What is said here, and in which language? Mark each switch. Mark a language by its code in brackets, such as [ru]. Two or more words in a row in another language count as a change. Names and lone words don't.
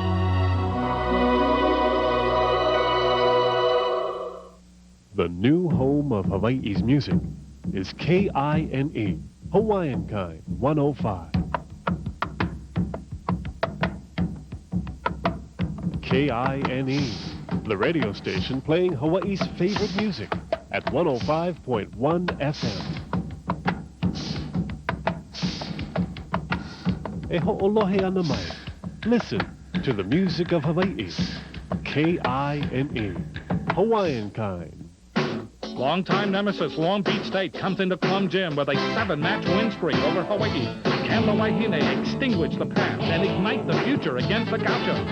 [en] The new home of Hawaii's music is KINE, Hawaiian Kind 105. KINE, the radio station playing Hawaii's favorite music at 105.1 FM. [haw] E ho'olohe ana mai. [en] Listen to the music of Hawaii. KINE, Hawaiian Kind. Longtime nemesis Long Beach State comes into Clum Gym with a 7-match win streak over Hawaii. Can the Wahine extinguish the past and ignite the future against the Gauchos?